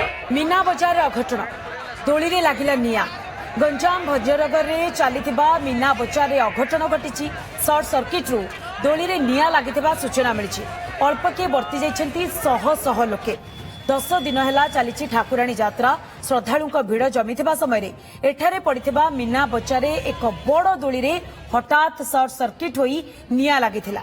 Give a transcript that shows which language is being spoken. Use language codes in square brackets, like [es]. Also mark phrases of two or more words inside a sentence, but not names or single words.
[or] ମୀନା ବଜାର ଅଘଟଣ ଦୋଳି ରେ ଲାଗିଲା ନିଆଁ ଗଞ୍ଜାମ ଭଦ୍ରନଗର ରେ ଚାଲିଥିବା ମୀନା ବଜାର ରେ ଅଘଟଣ ଘଟିଛି। [en] short circuit [or] ରୁ ଦୋଳି ରେ ନିଆଁ ଲାଗିଥିବା ସୂଚନା ମିଳିଛି। ଅଳ୍ପ କେ ବର୍ତ୍ତି ଯାଇଛନ୍ତି ଶହ ଶହ ଲୋକେ। 10 ଦିନ ହେଲା ଚାଲିଛି ଠାକୁରାଣୀ ଯାତ୍ରା। ଶ୍ରଦ୍ଧାଳୁଙ୍କ ଭିଡ଼ ଜମିଥିବା ସମୟ ଏଠାରେ ପଡ଼ିଥିବା ମୀନା ବଜାର ରେ ଏକ ବଡ଼ ଦୋଳି ରେ ହଠାତ [en] short circuit [or] ହୋଇ ନିଆଁ ଲାଗିଥିଲା।